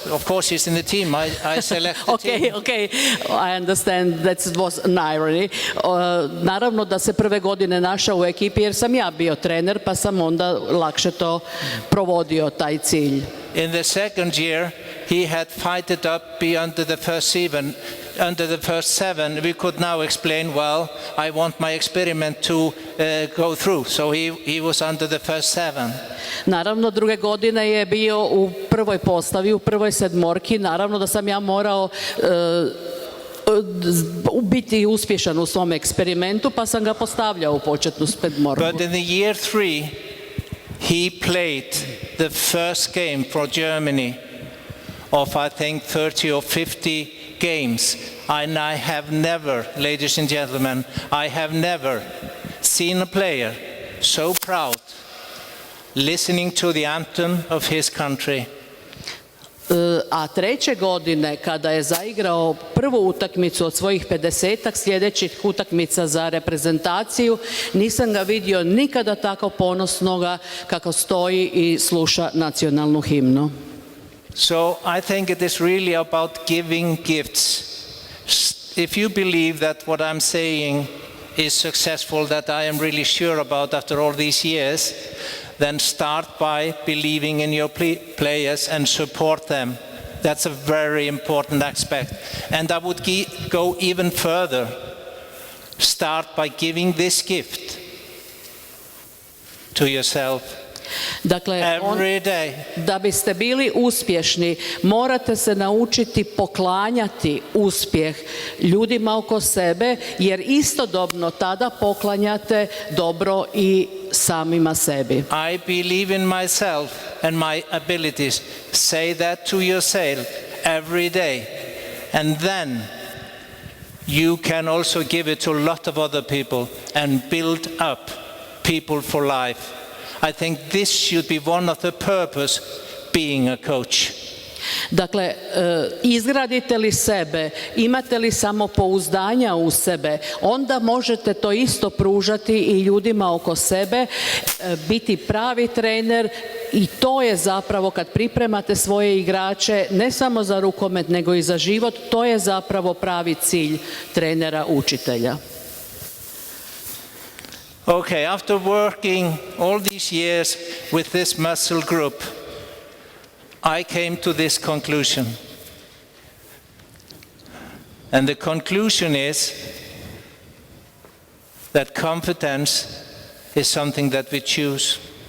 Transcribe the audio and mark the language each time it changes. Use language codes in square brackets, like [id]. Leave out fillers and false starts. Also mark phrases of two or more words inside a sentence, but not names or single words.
[en] Of course, he's in the team. I selected the team. Okay. I understand that was an irony. [hr] Naravno da se prve godine našao u ekipi jer sam ja bio trener, pa sam onda lakše to provodio, taj cilj. [en] In the second year, he had fighted up be under the first 7. We could now explain, well, I want my experiment to go through. So he was under the first 7. [hr] Naravno, druge godine je bio u prvoj postavi, u prvoj sedmorki. Naravno da sam ja morao biti uspješan u svom eksperimentu, pa sam ga postavljao u početnu spedmorbu. [en] But in the year 3, he played the first game for Germany of, I think, 30 or 50 games. And I have never, ladies and gentlemen, I have never seen a player so proud listening to the anthem of his country. [hr] A treće godine, kada je zaigrao prvu utakmicu od svojih 50-ak sljedećih utakmica za reprezentaciju, nisam ga vidio nikada tako ponosnoga kako stoji i sluša nacionalnu himnu. [en] So I think it is really about giving gifts. If you believe that what I'm saying is successful, that I am really sure about after all these years, then start by believing in your players and support them. That's a very important aspect. And I would go even further. Start by giving this gift to yourself. [hr] Dakle, [en] every day. [hr] Da biste bili uspješni, morate se naučiti poklanjati uspjeh ljudima oko sebe, jer istodobno tada poklanjate dobro i samima sebi. [en] I believe in myself and my abilities. Say that to yourself every day. And then you can also give it to a lot of other people and build up people for life. I think this should be one of the purpose being a coach. [hr] Dakle, izgradite li sebe, imate li samopouzdanja u sebe, onda možete to isto pružati i ljudima oko sebe, biti pravi trener, i to je zapravo, kad pripremate svoje igrače, ne samo za rukomet nego i za život, to je zapravo pravi cilj trenera učitelja. [en] Okay, after working all these years with this muscle group, I came to this conclusion. And the conclusion is that confidence is something that we choose.